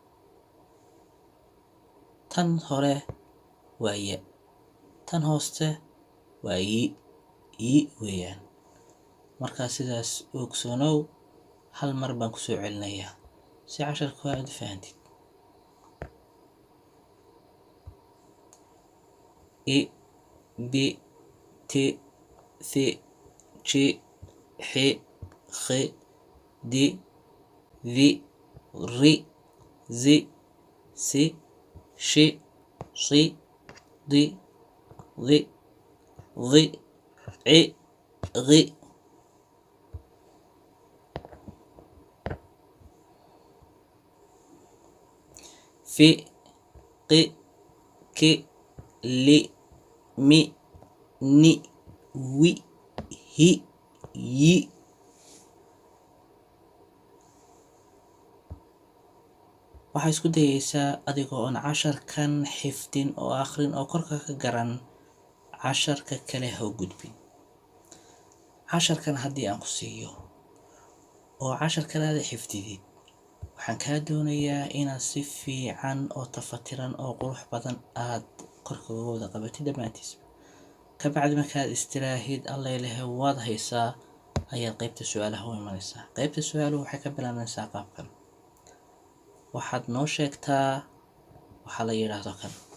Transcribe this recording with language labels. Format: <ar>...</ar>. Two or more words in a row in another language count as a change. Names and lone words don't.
<so>tan hore waa ya tan hooste waa yi weeyaan markaa sidaas ogsoonow hal mar baan kusoo celinayaa si casharka aad u fahantid</so> <ar>إي بي تي ثي جي حي خي دي ذي ري زي سي شي صي ضي ضي ضي عي غي في قي كي لي مي ني وي هي ي</ar> <so>waxaa isku dayaysaa adigoo oon casharkan xifdin oo akhrin oo korka ka garan casharka kale ha u gudbin casharkan haddii aan ku siiyo oo cashar kale aad xifdidid waxaan kaa doonayaa inaad si fiican oo tafatiran oo qurux badan aad korka uga wada qabatid dhammaantiisba kabacdi markaad istiraahid alla ilahay waad haysaa ayaad qaybta su-aalaha u imanaysaa qaybta su-aaluhu waxay ka bilaabanaysaa qaabkan waxaad noo sheegtaa waxaa la yidhaahdo kan</so>